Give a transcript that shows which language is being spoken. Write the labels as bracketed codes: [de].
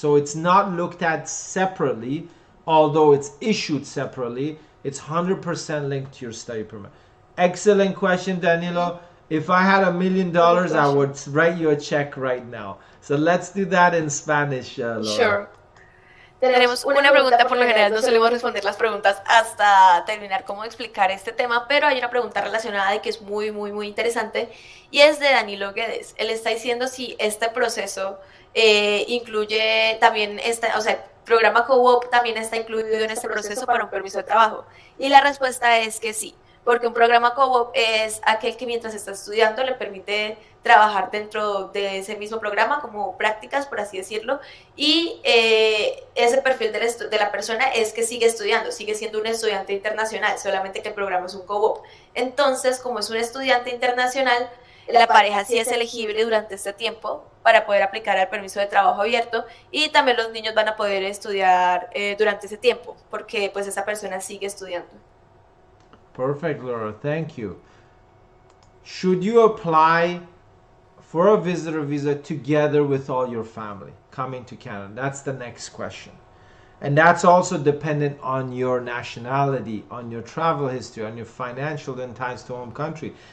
[en] So it's not looked at separately, although it's issued separately. It's 100% linked to your study permit. Excellent question, Danilo. If I had $1 million, I would write you a check right now. So let's do that in Spanish, Laura. Sure. [es] Tenemos una pregunta, por lo general no solemos responder las preguntas hasta terminar cómo explicar este tema, pero hay una pregunta relacionada y que es muy interesante, y es de Danilo Guedes. Él está diciendo si este proceso incluye también, el programa co-op también está incluido en este proceso para un permiso de trabajo. Y la respuesta es que sí. Porque un programa co-op es aquel que mientras está estudiando le permite trabajar dentro de ese mismo programa como prácticas, por así decirlo, y ese perfil de la persona es que sigue estudiando, sigue siendo un estudiante internacional, solamente que el programa es un co-op. Entonces, como es un estudiante internacional, la pareja sí es elegible durante este tiempo para poder aplicar al permiso de trabajo abierto, y también los niños van a poder estudiar durante ese tiempo, porque pues esa persona sigue estudiando. [en] Perfect, Laura. Thank you. Should you apply for a visitor visa together with all your family coming to Canada? That's the next question. And that's also dependent on your nationality, on your travel history, on your financial and ties to home country.